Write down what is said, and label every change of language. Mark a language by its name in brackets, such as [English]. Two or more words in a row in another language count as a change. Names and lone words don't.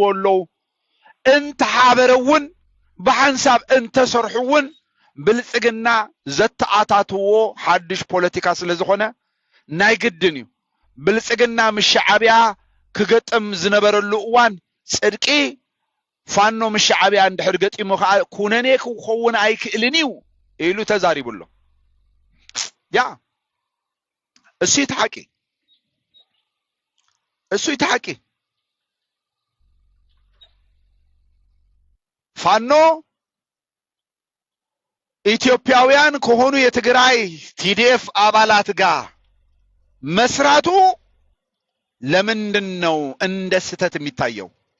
[Tigrinya] ኣለው እንተሓበረውን ብሓንሳብ እንተሰርሑውን ብልጽግና ዘተኣታትዎ ሓድሽ ፖለቲካ ስለ ዝኾነ ናይ ግድን እዩ ብልጽግና ምሽዓብያ ክገጥም ዝነበረሉ እዋን ጽድቂ ፋኖ ምሽዓብያ እንድሕር ገጢሙ ከዓ ኩነኔ ክኸውን ኣይክእልን እዩ ኢሉ ተዛሪቡሎ ያ እሱ [Amharic] ይተሓቂ ፋኖ ኢትዮጵያውያን ከሆኑ የትግራይ ቲዲኤፍ አባላት ጋር መስራቱ ለምንድነው እንደ ስህተት የሚታየው?